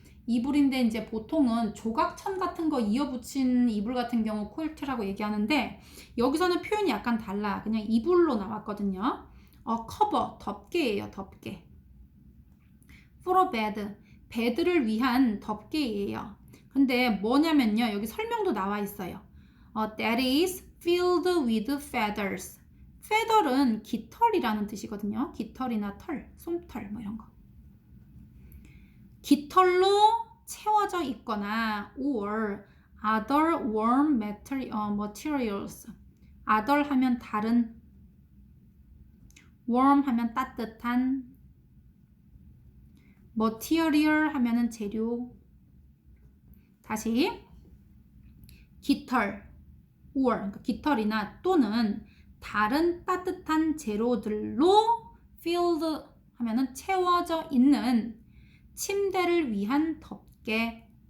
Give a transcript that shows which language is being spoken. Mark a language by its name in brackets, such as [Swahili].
[Korean] 이불인데 이제 보통은 조각천 같은 거 이어붙인 이불 같은 경우 quilt라고 얘기하는데 여기서는 표현이 약간 달라. 그냥 이불로 나왔거든요. 커버, 덮개예요, 덮개. for a bed, 베드를 위한 덮개예요. 근데 뭐냐면요. 여기 설명도 나와 있어요. [English] That is filled with feathers. [Korean] feather은 깃털이라는 뜻이거든요. 깃털이나 털, 솜털 뭐 이런 거. 깃털로 채워져 있거나 or other warm materials. other 하면 다른, warm 하면 따뜻한, material 하면은 재료. 다시 깃털 or 그러니까 깃털이나 또는 다른 따뜻한 재료들로 filled 하면은 채워져 있는 침대를 위한 덮개.